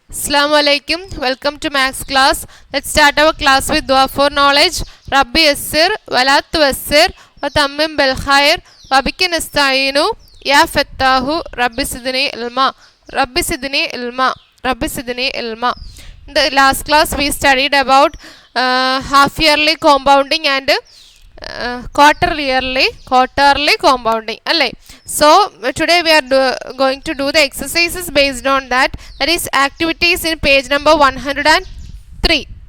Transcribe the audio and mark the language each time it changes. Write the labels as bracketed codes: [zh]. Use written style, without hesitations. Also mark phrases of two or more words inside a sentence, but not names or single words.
[ar] السلام عليكم. [en] Welcome to Max class. Let's start our class with dua for knowledge. [ar] رب يسر ولا تعسر وتمم بالخير وبك نستعين يا فتاح رب زدني علما. رب زدني علما رب زدني علما. [en] In the last class we studied about half yearly compounding and quarterly compounding. So today we are going to do the exercises based on that is activities in page number 103.